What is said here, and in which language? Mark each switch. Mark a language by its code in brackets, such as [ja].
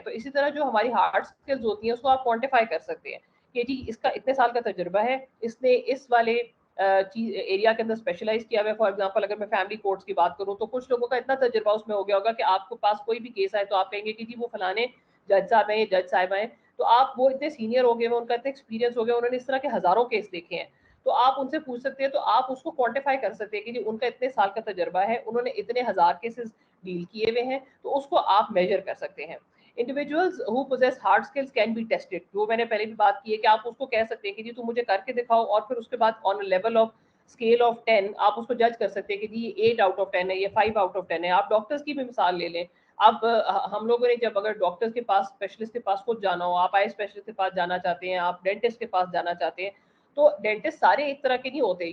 [ur] تو اسی طرح جو ہماری ہارڈ اسکلز ہوتی ہیں اس کو آپ کوانٹیفائی کر سکتے ہیں کہ جی اس کا اتنے سال کا تجربہ ہے, اس نے اس والے چیز ایریا کے اندر اسپیشلائز کیا ہوا ہے. فار ایگزامپل اگر میں فیملی کورٹس کی بات کروں تو کچھ لوگوں کا اتنا تجربہ اس میں ہو گیا ہوگا کہ آپ کے پاس کوئی بھی کیس آئے تو آپ کہیں گے کہ جی وہ فلانے جج صاحب ہیں, جج صاحب ہیں, تو آپ وہ اتنے سینئر ہو گئے ہیں, ان کا اتنا ایکسپیرینس ہو گیا, انہوں نے اس طرح کے ہزاروں کیس دیکھے ہیں, تو آپ ان سے پوچھ سکتے ہیں, تو آپ اس کو کوانٹیفائی کر سکتے ہیں کہ جی ان کا اتنے سال کا تجربہ ہے, انہوں نے اتنے ہزار کیسز ڈیل کیے ہوئے ہیں, تو اس کو آپ میجر کر سکتے ہیں. [en] Individuals who possess hard skills can be tested. [ur] جو میں نے پہلے بھی بات کی ہے کہ آپ اس کو کہہ سکتے ہیں کہ جی تم مجھے کر کے دکھاؤ, اور پھر اس کے بعد [en] on a level of scale of 10 [ur] آپ اس کو جج کر سکتے ہیں کہ جی یہ [en] 8 out of 10 [ur] ہے, یہ [en] 5 out of 10 [ur] ہے. آپ ڈاکٹرز کی بھی مثال لے لیں. اب ہم لوگوں نے جب اگر ڈاکٹرز کے پاس اسپیشلسٹ کے پاس خود جانا ہو, آپ آئی اسپیشلسٹ کے پاس جانا چاہتے ہیں, آپ ڈینٹسٹ کے پاس جانا چاہتے ہیں, تو ڈینٹسٹ سارے ایک طرح کے نہیں ہوتے.